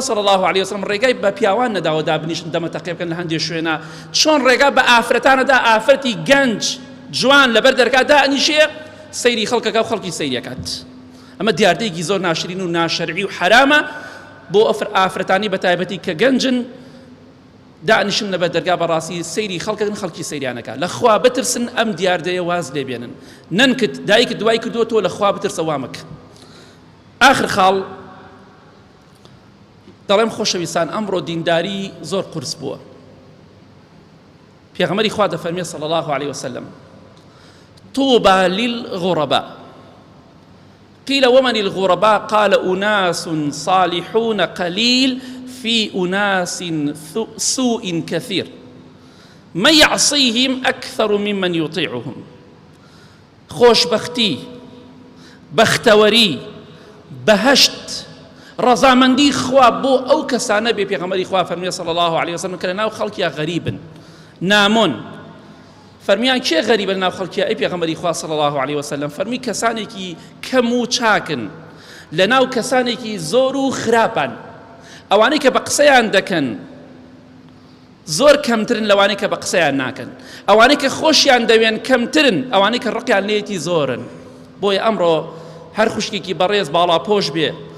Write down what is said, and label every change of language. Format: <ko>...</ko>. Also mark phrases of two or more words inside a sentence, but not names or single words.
<ar>صلی الله علیه وسلم</ar> <ckb>ڕێگای بە پیاوان نەداوە دابنیشن دەمەتەقێ بکەن لە هەندێک شوێنە چۆن ڕێگا بە ئافرەتانەدا ئافرەتی گەنج جوان لەبەر دەرگا دانیشێ سەیری خەڵکەکە و خەڵکی سەیریەکات ئەمە دیاردەیەکی زۆر ناشرین و ناشەرعی و حرامە بۆ ئافرەتانی بە تایبەتی کە گەنجن دانیشن لەبەر دەرگا بەڕاستی سەیری خەڵکەکەن خەڵکی سەیریانەکە لە خوا بترسن ئەم دیاردەیە واز لێبێنن نەنکت دایکت دوای کردووە تۆ لە خوا بترسە وامک ئاخر خاڵ دەڵێم خۆشەویستان ئەمڕۆ دینداری زۆر قورس بووە پێغەمبەری خوا دەفەرمێ</ckb> <ar>صلی الله علیه وسلم طوبى للغرباء قيل ومن الغرباء قال أناس صالحون قليل في أناس سوء كثير من يعصيهم أكثر ممن يطيعهم</ar> <ckb>خوشبختي بختوري بهشت رضامندی خوا بۆ ئەو کەسانە بێ پێغەمبەری خوا فەرموویە صلی</ckb> <ar>الله علیه وسلم</ar> <ckb>کە لەناو خەڵکیان غەریبن نامۆن فەرمیان کێ غەریبە لەناو خەڵکیە ئەی پێغەمبەری خوا</ckb> <ar>صلی الله علیه وسلم</ar> <ckb>فەرمی کەسانێکی کەم و چاکن لەناو کەسانێکی زۆر و خراپن ئەوانەی کە بە قسەیان دەکەن زۆر کەمترن لەوانەی کە بە قسەیان ناکەن ئەوانەی کە خۆشیان دەوێن کەمترن ئەوانەی کە ڕقیان لێیەتی زۆرن بۆیە ئەمڕۆ هەر خوشکێکی بەڕێز باڵا پۆش بێ</ckb>